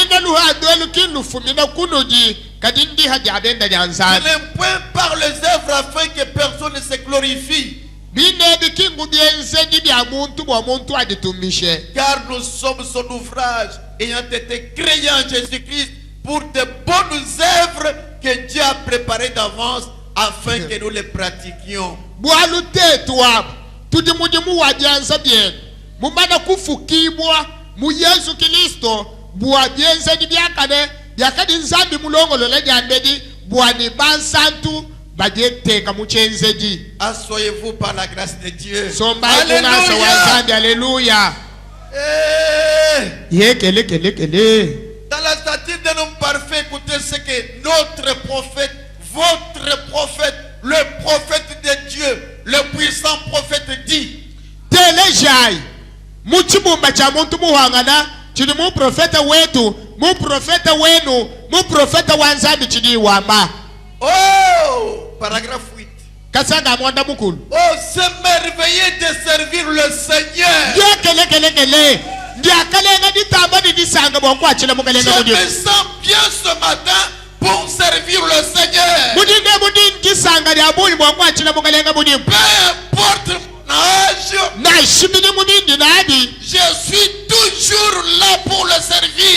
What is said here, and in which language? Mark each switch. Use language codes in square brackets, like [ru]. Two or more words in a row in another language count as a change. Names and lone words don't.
[fr] Ce n'est point par les œuvres afin que personne ne se glorifie. Car nous sommes son ouvrage ayant été créés en Jésus-Christ pour de bonnes œuvres que Dieu a préparées d'avance afin que nous les pratiquions. [lu] Tudi mudimu wadianza bien mumana kufukibwa mu Yesu Kristo bwa bienza di byakane byakadi nzambi mulongolo la nyambedi bwa ni bansantu badeteka muchenzedi. [fr] Asseyez-vous par la grâce de Dieu. Alléluia. Alléluia. Dans la statue d'un homme parfait, écoutez ce que notre prophète, votre prophète, le prophète de Dieu, le puissant prophète dit. [lu] Telejai muchibumba cha muntu muhangana chini mu profeta wetu mu profeta wenu mu profeta wanzambi chini wama. [fr] Oh, paragraphe 8. [lu] Kasanga mwanda mukulu. [fr] Oh, s'émerveiller de servir le Seigneur. Je me sens bien ce matin pour servir le Seigneur. Peu importe mon âge, je suis toujours là pour le servir.